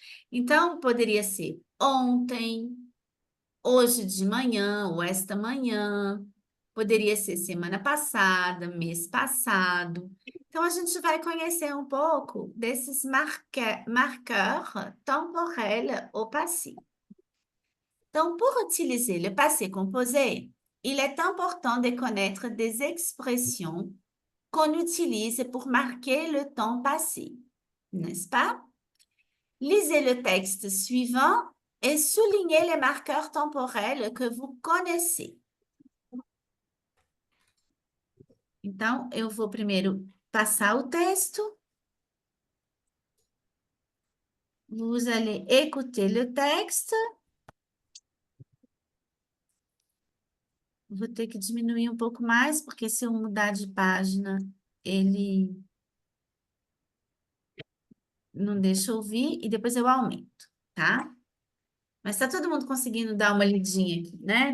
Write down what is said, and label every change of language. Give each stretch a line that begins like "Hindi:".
Portuguese: Então, poderia ser ontem, hoje de manhã ou esta manhã, poderia ser semana passada, mês passado. Então, a gente vai conhecer um pouco desses
French: marqueurs temporels au passé. Donc, pour utiliser le passé composé, il est important de connaître des expressions qu'on utilise pour marquer le temps passé, n'est-ce pas? Lisez le texte suivant et soulignez les marqueurs temporels que vous connaissez.
Portuguese: Então, eu vou primeiro passar o texto.
French: Vous allez écouter le texte.
Portuguese: Vou ter que diminuir um pouco mais, porque se eu mudar de página, ele não deixa eu ouvir, e depois eu aumento, tá? Mas tá todo mundo conseguindo dar uma lidinha aqui, né?